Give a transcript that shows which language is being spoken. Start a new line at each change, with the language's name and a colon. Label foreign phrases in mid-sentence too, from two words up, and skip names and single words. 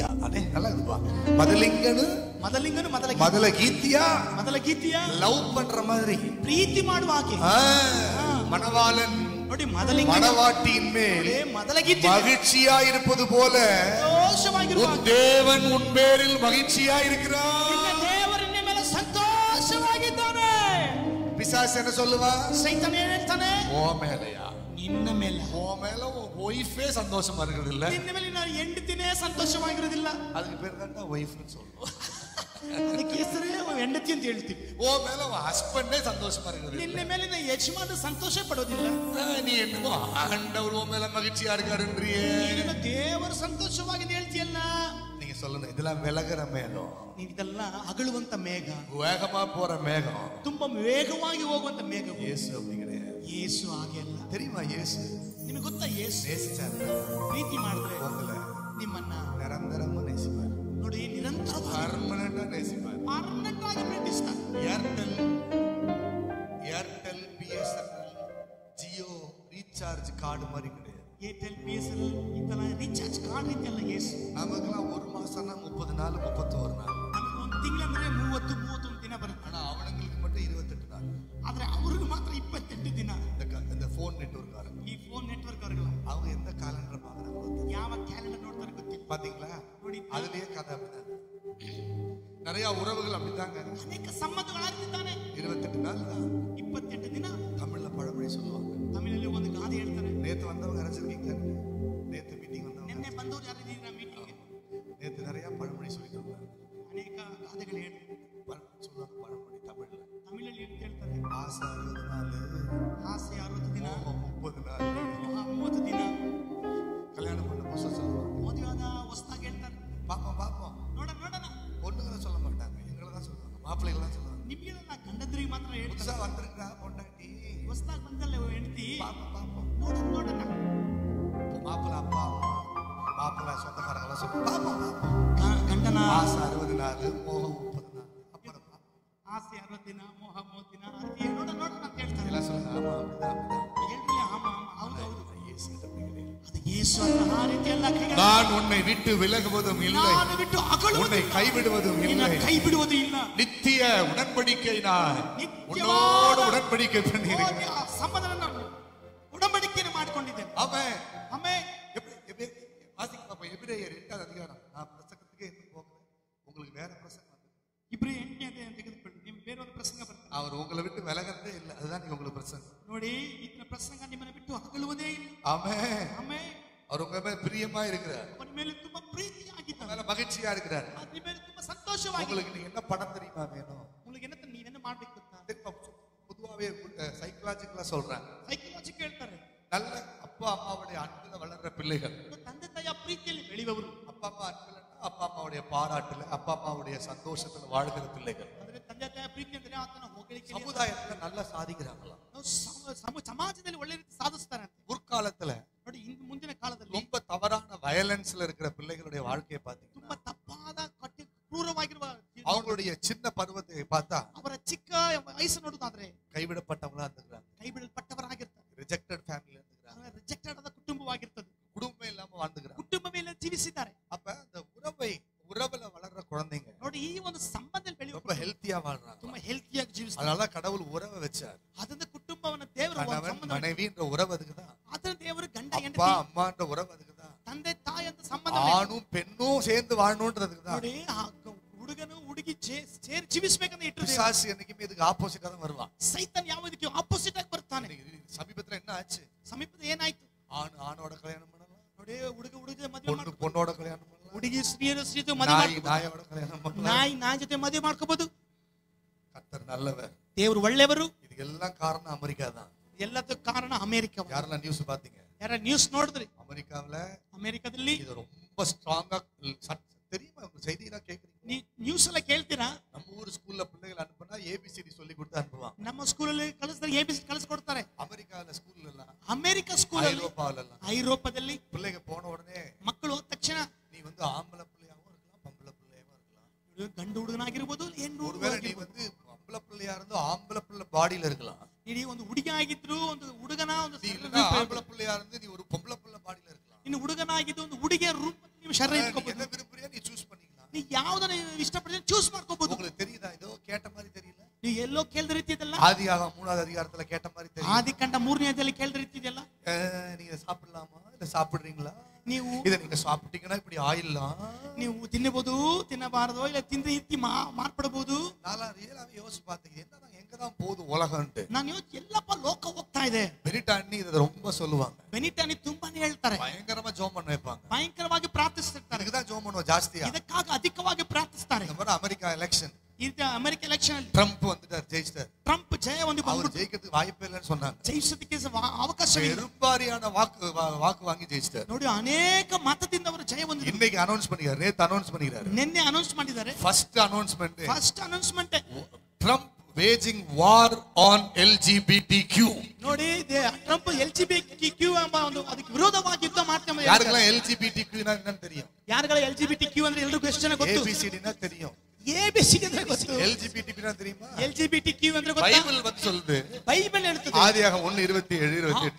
Tamil: ಅದೇ நல்லா இருக்குப்பா.
Kannada: ಮೊದಲಿಂಗನು ಮೊದಲ ಗೀತಿಯ
Tamil: லவ் பண்ற மாதிரி
Kannada: ಪ್ರೀತಿ ಮಾಡುವ ಹಾಗೆ
Tamil: மணவாளன்
Kannada: ನೋಡಿ ಮೊದಲಿಂಗ
Tamil: மணவாட்டியின் மேல்
Kannada: ಮೊದಲ ಗೀತೆ
Tamil: மகிழ்ச்சியா இருப்பது போல
Kannada: ಸಂತೋಷವಾಗಿರುವ
Tamil: தேவன் உன் பேரில் மகிழ்ச்சியா இருக்கிறார்.
Kannada: ದೇವರು ನಿನ್ನ ಮೇಲೆ ಸಂತೋಷವಾಗಿದ್ದಾನೆ.
Tamil: பிசாசு என்ன சொல்லுவா?
Kannada: ಸೈತಾನ ಏನು ಹೇಳ್ತಾನೆ?
Tamil: ஓ மேலையா,
Kannada: ನಿನ್ನ ಮೇಲೆ,
Tamil: ஓ மேல ஒய்ஃபே சந்தோஷமா இருக்கிறது இல்ல,
Kannada: ನಿನ್ನ ಮೇಲೆ ನಾನು ಹೆಂಡತಿನೇ ಸಂತೋಷವಾಗಿರೋದಿಲ್ಲ.
Tamil: அதுக்கு பேர் தான் ஒய்ஃப்னு சொல்லுவோம்.
Kannada: ಅದಕ್ಕೆ ಹೆಸರೇ ಹೆಂಡತಿ ಅಂತ ಹೇಳ್ತೀವಿ.
Tamil: ஓ மேல ஹஸ்பண்டே சந்தோஷமா இருக்கிறது,
Kannada: ನಿನ್ನ ಮೇಲಿನ ಯಜಮಾನ ಸಂತೋಷ ಪಡೋದಿಲ್ಲ.
Tamil: நீ என்னமோ ஆண்டவர் ஓ மேல மகிழ்ச்சியா இருக்காருன்றியே,
Kannada: ನೀನು ದೇವರು ಸಂತೋಷವಾಗಿ ಹೇಳ್ತೀಯಲ್ಲ.
Tamil: நீங்க சொல்லணும், இதெல்லாம் விலகுற மேகம்,
Kannada: ಇದೆಲ್ಲ ಅಗಳುವಂತ ಮೇಘ,
Tamil: வேகமா போற மேகம்,
Kannada: ತುಂಬಾ ವೇಗವಾಗಿ ಹೋಗುವಂತ ಮೇಘ.
Tamil: இயேசு அப்படி கிடையாது.
Kannada: ಯೇಸು ಹಾಗೆ ಅಲ್ಲ.
Tamil: தெரியுமா? இயேசு
Kannada: ನಿಮಗೆ ಗೊತ್ತಾ? ಯೇಸು
Tamil: நேசிச்சாரு,
Kannada: ಪ್ರೀತಿ ಮಾಡಿದ್ರೆ
Tamil: உங்களை
Kannada: ನಿಮ್ಮನ್ನ
Tamil: நிரந்தரமா நேசிப்பார்.
Kannada: ನೋಡಿ ನಿರಂತರವಾಗಿ
Tamil: பர்மனண்டா நேசிப்பார்.
Kannada: ಪರ್ಮನೆಂಟ್ ಆಗಿ ಪ್ರೀತಿಸ್ತಾನೆ.
Tamil: ஏர்டெல் பிஎஸ்என்எல் ಜಿಯೋ ரீசார்ஜ் கார்டு மாதிரி கிடையாது.
Kannada: ಏರ್ಟೆಲ್ ಬಿಎಸ್ಎನ್ಎಲ್ ಇದೆಲ್ಲ ರೀಚಾರ್ಜ್ ಕಾರ್ಡ್ ಇದೆಯಲ್ಲ. ಯೇಸು
Tamil: நமக்குலாம் ஒரு மாசம்னா 30 நாள் 31 நாள்,
Kannada: ನಮಗೆ ಒಂದು ತಿಂಗಳಂದ್ರೆ 30-31 ದಿನ ಬರುತ್ತೆ.
Tamil: ஆனா அவங்களுக்கு மட்டும் 28 நாள்.
Kannada: ಆದ್ರೆ ಅವ್ರಿಗೆ ಮಾತ್ರ 28 ದಿನ.
Tamil: இந்த
English: phone network
Kannada: ಈ
English: phone network
Kannada: ಅವರಿಗೆಲ್ಲ
Tamil: அதுலயே கதை அப்படிதான். நிறைய உறவுகள் அப்படித்தாங்க.
Kannada: ಅನೇಕ ಸಂಬಂಧಗಳಾಗಿದ್ದಾನೆ.
Tamil: 28 நாள்
Kannada: 28 ದಿನ
Tamil: தமிழ்ல பழமொழி சொல்லுவாங்க.
Kannada: ತಮಿಳಲ್ಲಿ ಒಂದು ಗಾದೆ ಹೇಳ್ತಾರೆ.
Tamil: நேத்து வந்தவங்க அரைச்சிருக்கீங்க. நேத்து மீட்டிங் வந்தவங்க.
Kannada: ನಿನ್ನೆ ಬಂದವರು ಯಾರು ಇದ್ದೀರಾ ಮೀಟಿಂಗ್?
Tamil: நேத்து நிறைய பழமொழி சொல்லிட்டு வந்தாங்க.
Kannada: ಅನೇಕ ಗಾದೆಗಳು ಹೇಳಿ
Tamil: சொல்லுவாங்க பழமொழಿ தமிழ்ல.
Kannada: ತಮಿಳಲ್ಲಿ ಹೇಳ್ತಾರೆ.
Tamil: ஆசை 60 நாள்,
Kannada: ಆಸೆ 60 ದಿನ,
Tamil: 30 நாள்,
Kannada: 30 ದಿನ.
Tamil: கல்யாணம் பண்ண புதுசா சொல்லுவாங்க.
Kannada: ಮದುವೆಯಾದ ಹೊಸದಾಗಿ ಹೇಳ್ತಾರೆ.
Tamil: பாப்போம்
Kannada: ನೋಡೋಣ.
Tamil: பொண்ணுங்களை சொல்ல மாட்டாங்க, எங்களை தான் சொல்லுவாங்க. மாப்பிள்ளைகள் தான் சொல்லுவாங்க.
Kannada: ನಿಮ್ಗೆಲ್ಲ ಗಂಡದ್ರಿಗೆ ಮಾತ್ರ ಹೇಳ್ತಾರೆ.
Tamil: புதுசா வந்திருக்கா பொண்டாட்டி,
Kannada: ಹೊಸದಾಗಿ ಬಂದಲ್ಲ ಹೆಂಡತಿ,
Tamil: பாப்போம்
Kannada: ನೋಡೋಣ.
Tamil: மாப்பிள்ளை அப்பா அம்மா, மாப்பிள்ளை சொந்தக்காரங்களாம் சொல்லுவாங்க.
Kannada: ಗಂಡನ
Tamil: ஆசை 60 நாள், மோகம் 30 நாள். அப்புறம்
Kannada: ಆಸೆ 60 ದಿನ, ಮೋಹ 30 ದಿನ. ಅದಕ್ಕೆ ನೋಡೋಣ ಅಂತ ಹೇಳ್ತಾರೆ.
Tamil: எல்லாம் சொல்லுங்க. ஆமா அப்படிதான்.
Kannada: ಹೇಳ್ರಿ ಆಮ ಹೌದು. ಅದು ಯೇಸು ಅಂತ ಆ ರೀತಿ ಎಲ್ಲ
Tamil: நான் உன்னை விட்டு விலகுவதும் இல்லை,
Kannada: ನಾನು ಬಿಟ್ಟು ಅಗಲುವುದಿಲ್ಲ,
Tamil: உன்னை கைவிடுவதும் இல்லை,
Kannada: ಕೈ ಬಿಡುವುದು ಇಲ್ಲ.
Tamil: நித்திய உடன்படிக்கை நான் உன்னோடு உடன்படிக்கை பண்ணியிருக்கிறேன்.
Kannada: ಸಂಬಂಧವನ್ನು ಉಡಂಬಡಿಕೆಯನ್ನು ಮಾಡಿಕೊಂಡಿದ್ದೇನೆ.
Tamil: ஆமென்.
Kannada: ಆಮೆನ್.
Tamil: வாசிக்க பாப்போம். எபிரேயர் 8 அதிகாரம். நான் பிரசங்கத்துக்கு எதுவும் போகல, உங்களுக்கு வேற பிரசங்கம் வந்து.
Kannada: ಇಬ್ರು 8ನೇ ಅಧ್ಯಾಯ ತೆಗೆದುಕೊಳ್ಳಿ. ನಿಮ್ಗೆ ಬೇರೆ ಒಂದು ಪ್ರಸಂಗ ಬರ್ತದೆ.
Tamil: அவர் உங்களை விட்டு விலகறதே இல்லை, அதுதான் நீங்க உங்களுக்கு பிரசங்கம்.
Kannada: ನೋಡಿ, ಇದರ ಪ್ರಸಂಗ ನಿಮ್ಮನ್ನು ಬಿಟ್ಟು ಅಗಲುವುದೇ ಇಲ್ಲ.
Tamil: ஆமென்.
Kannada: ಆಮೆನ್.
Tamil: அவர் உங்க மேல பிரியமா இருக்கிறார்,
Kannada: ಅವನ ಮೇಲೆ ತುಂಬಾ ಪ್ರೀತಿಯಾಗಿದ್ದಾನೆ,
Tamil: மேல மகிழ்ச்சியா இருக்கிறார்.
Kannada: ನಿಮ್ಮ ಮೇಲೆ ತುಂಬಾ ಸಂತೋಷವಾಗಿದೆ.
Tamil: உங்களுக்கு நீங்க என்ன படம் தெரியுமா வேணும்? உங்களுக்கு என்ன
Kannada: ನೀವೇನು ಮಾಡಬೇಕು ಗೊತ್ತಾ?
Tamil: பொதுவாவே சைக்காலஜிக்கலா சொல்றேன்.
Kannada: ಸೈಕಾಲಜಿಕಲ್ ಹೇಳ್ತಾರೆ,
Tamil: நல்ல அப்பா அம்மாவுடைய அன்புல வளர்ற பிள்ளைகள்,
Kannada: ತಂದೆ ತಾಯಿಯ ಪ್ರೀತಿಯಲ್ಲಿ ಬೆಳೆಯುವವರು,
Tamil: அப்பா அம்மா அன்புல அப்பா அம்மாவுடைய பாராட்டுல, அப்பா அம்மாவுடைய சந்தோஷத்துல வாழ்கிற பிள்ளைகள்
Kannada: ಅಂದ್ರೆ ತಂದೆ ತಾಯಿಯ ಪ್ರೀತಿ ಅಂದ್ರೆ ಆತನ ಹೊಗಳಿಕೆ,
Tamil: சமுதாயத்துல நல்லா சாதிக்கிறாங்களாம்.
Kannada: ಸಮಾಜದಲ್ಲಿ ಒಳ್ಳೆ ರೀತಿ ಸಾಧಿಸ್ತಾರೆ ಅಂತ.
Tamil: முற்காலத்துல
Kannada: ನೋಡಿ, ಮುಂದಿನ ಕಾಲದಲ್ಲಿ
Tamil: ரொம்ப தவறான வயலன்ஸ்ல இருக்கிற பிள்ளைகளுடைய வாழ்க்கையை பாத்தீங்கன்னா,
Kannada: ತುಂಬಾ ತಪ್ಪಾದ ಕಟ್ಟಿ ಕ್ರೂರವಾಗಿರುವ
Tamil: அவங்களுடைய சின்ன பருவத்தை பார்த்தா
Kannada: ಅವರ ಚಿಕ್ಕ ವಯಸ್ಸು ನೋಡುದಾದ್ರೆ
Tamil: கைவிடப்பட்டவங்களா இருந்துக்கிறாங்க,
Kannada: ಕೈ ಬಿಡಲ್ಪಟ್ಟವರಾಗಿರ್ತಾರೆ,
English: rejected family
Tamil: இருந்துக்கிறாங்க,
Kannada: ರಿಜೆಕ್ಟೆಡ್ ಆದ ಕುಟುಂಬವಾಗಿರ್ತದೆ,
Tamil: குடும்பமே இல்லாம வாழ்ந்துக்கிறாங்க.
Kannada: ಕುಟುಂಬವೇ ಜೀವಿಸಿದ್ದಾರೆ.
Tamil: அப்ப அந்த உறவுல வளர்ற குழந்தைங்க
Kannada: ನೋಡಿ, ಈ ಒಂದು ಸಂಬಂಧದಲ್ಲಿ ಬೆಳೆಯುವ
Tamil: ரொம்ப ஹெல்த்தியா வாழ்றாங்க.
Kannada: ತುಂಬಾ ಹೆಲ್ತಿಯಾಗಿ ಜೀವಿಸ್ತಾರೆ.
Tamil: அதனால கடவுள் உறவை வச்சார்.
Kannada: ಅದನ್ನ ಕುಟುಂಬವನ್ನ ದೇವರು
Tamil: கணவன் மனைவின்ற உறவு அதுக்குதான்,
Kannada: ಅದನ್ನ ದೇವರು ಗಂಡ
Tamil: அப்பா
Kannada: ಹೆಂಡತಿ
Tamil: அம்மான்ற உறவு அதுக்குதான்,
Kannada: ತಂದೆ ತಾಯಿ ಅಂತ ಸಂಬಂಧ.
Tamil: ஆணும் பெண்ணும் சேர்ந்து வாழணும்ன்றதுக்குதான்.
Kannada: ನೋಡಿ, ಹುಡುಗನು ಹುಡುಗಿ ಸೇರಿ ಜೀವಿಸಬೇಕಂತ ಇಟ್ಟರು.
Tamil: பிசாசு என்னைக்குமே இதுக்கு ஆப்போசிட்டா தான் வருவான்.
Kannada: ಸೈತಾನ್ ಯಾವದಕ್ಕೆ ಆಪೋಸಿಟ್ ಆಗಿ ಬರ್ತಾನೆ.
Tamil: சமீபத்துல என்ன ஆச்சு?
Kannada: ಸಮೀಪದ ಏನಾಯ್ತು?
Tamil: ஆணோட கல்யாணம் பண்ணலாம்,
Kannada: ನೋಡಿ, ಹುಡುಗ ಮದುವೆ
Tamil: பொண்ணோட கல்யாணம் பண்ணலாம்,
Kannada: ಹುಡುಗಿ ಸ್ತ್ರೀಯರ ಜೊತೆ ಮದುವೆ
Tamil: நாயோட கல்யாணம் பண்ணலாம்.
Kannada: ನಾಯಿ ಜೊತೆ ಮದುವೆ ಮಾಡ್ಕೋಬಹುದು.
Tamil: கர்த்தர் நல்லவர்,
Kannada: ದೇವರು ಒಳ್ಳೆಯವರು.
Tamil: இதுக்கெல்லாம் காரணம் அமெரிக்கா தான்.
Kannada: ಎಲ್ಲದಕ್ಕೂ ಕಾರಣ ಅಮೆರಿಕ.
Tamil: யாரெல்லாம் நியூஸ் பாத்தீங்க?
Kannada: ಯಾರ ನ್ಯೂಸ್ ನೋಡಿದ್ರಿ?
Tamil: அமெரிக்காவில் இது ரொம்ப ஸ்ட்ராங்கா தெரியுமா? செய்தியெல்லாம் கேக்குறீங்க? நியூஸ் எல்லாம் ಕೇಳ್ತೀರಾ? நம்ம ஊர் ஸ்கூல்ல பிள்ளைகள் அனுப்புனா ABCD சொல்லி கொடுத்து அனுப்புவாங்க.
Kannada: ನಮ್ಮ ಸ್ಕೂಲಲ್ಲಿ ಕಲಿಸ್ತಾರೆ, ABCD ಕಲಿಸ್ಕೊಡ್ತಾರೆ.
Tamil: அமெரிக்கால ஸ்கூல்ல எல்லாம்,
Kannada: ಅಮೆರಿಕ ಸ್ಕೂಲಲ್ಲಿ, ಐರೋಪಾದಲ್ಲಿ
Tamil: பிள்ளைங்க போன உடனே
Kannada: ಮಕ್ಕಳು ಹೋದ ತಕ್ಷಣ
Tamil: நீ வந்து ஆம்பளை பிள்ளையாவும் இருக்கலாம், பொம்பளை பிள்ளையாவும் இருக்கலாம்,
Kannada: ಗಂಡು ಹುಡುಗನಾಗಿರ್ಬೋದು, ಹೆಣ್ಣು
Tamil: ஒருவேளை நீ வந்து பொம்பளை பிள்ளையா இருந்து ஆம்பளை பிள்ளை பாடியில இருக்கலாம்,
Kannada: ಇಡೀ ಒಂದು ಹುಡುಗಿ ಆಗಿದ್ರು ಒಂದು ಹುಡುಗನ ಒಂದು
Tamil: ஆம்பளை பிள்ளையா இருந்து நீ ஒரு பொம்பளை பிள்ளை பாடியில இருக்கலாம்,
Kannada: ಇನ್ನು ಹುಡುಗನಾಗಿದ್ದು ಒಂದು ಹುಡುಗಿಯ ರೂಪ ನೀವು ಶರೀರ ಇಟ್ಕೋಬಹುದು.
Tamil: என்ன விரும்புறியா நீ ಚೂಸ್ பண்ணிக்கலாம்.
Kannada: ನೀ ಯಾವ್ದನ್ನ ಇಷ್ಟಪಡ್ತೀಯ ಚೂಸ್ ಮಾಡ್ಕೋಬಹುದು.
Tamil: உங்களுக்கு தெரியுதா? ஏதோ கேட்ட மாதிரி தெரியல?
Kannada: ನೀವು ಎಲ್ಲೋ ಕೇಳಿದ ರೀತಿ ಇದೆಲ್ಲ
Tamil: ஆதியாகமம் 3வது அதிகாரத்துல கேட்ட மாதிரி தெரியும்.
Kannada: ಆದಿಕಾಂಡ 3ನೇ ಅಧ್ಯಾಯದಲ್ಲಿ ಕೇಳಿದ ರೀತಿ ಇದೆಲ್ಲ.
Tamil: நீங்க சாப்பிடலாமா, இல்ல சாப்பிடுறீங்களா,
Kannada: ನೀವು
Tamil: இத நீங்க சாப்பிட்டீங்கன்னா இப்படி ஆயிடலாம்,
Kannada: ನೀವು ತಿನ್ನಬಹುದು ತಿನ್ನಬಾರದೋ ಇಲ್ಲ ತಿಂದ್ರೆ ಇತ್ತಿ ಮಾರ್ಪಡಬಹುದು.
Tamil: நான் ரியலாவே யோசிச்சு பார்த்தேன், என்னதான் எங்கதான் போகுது உலகம்ட்டு.
Kannada: ನಾನು ಎಲ್ಲಪ್ಪ ಲೋಕ ಹೋಗ್ತಾ ಇದೆ.
Tamil: பெனிட்டானி இத ரொம்ப சொல்லுவாங்க.
Kannada: ಬೆನಿಟಾನಿ ತುಂಬಾನೇ ಹೇಳ್ತಾರೆ,
Tamil: பயங்கரமா ஜெபம் பண்ண வைப்பாங்க,
Kannada: ಭಯಂಕರವಾಗಿ ಪ್ರಾರ್ಥಿಸ್ತಿರ್ತಾರೆ.
Tamil: இதுதான் ஜெபம் பண்ணுவோம் ஜாஸ்தியா.
Kannada: ಇದಕ್ಕಾಗಿ ಅಧಿಕವಾಗಿ ಪ್ರಾರ್ಥಿಸ್ತಾರೆ.
Tamil: இந்த மாதிரி அமெரிக்கா எலெக்ஷன்,
Kannada: ಇದು ಅಮೆರಿಕ ಎಲೆಕ್ಷನ್
Tamil: ட்ரம்ப் வந்துட்டார், ஜெயிச்சிட்டார்.
Kannada: ಟ್ರಂಪ್ ಜಯ ಒಂದು
Tamil: அவர் ஜெயிக்கிறதுக்கு வாய்ப்பே இல்லைன்னு சொன்னாங்க.
Kannada: ಜಯಿಸೋದಕ್ಕೆ ಅವಕಾಶವಿಲ್ಲ.
Tamil: பெரும்பாரியான வாக்கு வாங்கி ஜெயிச்சிட்டார்.
Kannada: ನೋಡಿ, ಅನೇಕ ಮತದಿಂದ ಅವರು ಜಯ ಹೊಂದಿದ್ದಾರೆ.
Tamil: இன்னைக்கு ಅನೌನ್ಸ್ பண்ணிக்கிறார், நேத்து ಅನೌನ್ಸ್ பண்ணிக்கிறார்,
Kannada: ನಿನ್ನೆ ಅನೌನ್ಸ್ ಮಾಡಿದ್ದಾರೆ.
English: first announcement ಟ್ರಂಪ್ waging war on LGBTQ.
Kannada: ನೋಡಿ, ಟ್ರಂಪ್ LGBTQ ಎಂಬ ಒಂದು ಅದಕ್ಕೆ ವಿರೋಧವಾಗಿ ಯುದ್ಧ ಮಾಡ್ತಾರೆ.
Tamil: ಯಾರಿಗೆಲ್ಲ LGBTQ என்னன்னு தெரியும்?
Kannada: ಯಾರಿಗೆಲ್ಲ LGBTQ ಅಂದ್ರೆ ಎಲ್ಲರಿಗೂ ಎಷ್ಟು ಜನ ಗೊತ್ತು?
Tamil: ABCD னா தெரியும்.
Kannada: ABCD ಅಂದ್ರೆ ಗೊತ್ತು.
Tamil: LGBTQ னா தெரியுமா?
Kannada: LGBTQ ಅಂದ್ರೆ ಗೊತ್ತಾ?
Tamil: பைபிள் வந்து சொல்லுது.
Kannada: பைபிள் ಹೇಳ್ತದೆ.
Tamil: ஆதியாகமம் 1:27-28.